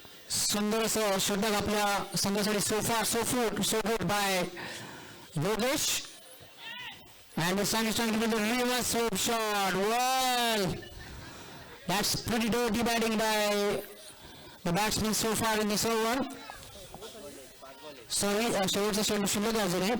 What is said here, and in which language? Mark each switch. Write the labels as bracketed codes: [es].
[mr] सुंदर असं षटक आपल्या संघासाठी [en] so good by Yogesh. And the sun is trying to do the reverse sweep shot. Well, that's pretty dirty batting by the batsman so far in this over. [mr] Sorry, शेवटचा चेंडू शिल्लक आहे अजूनही.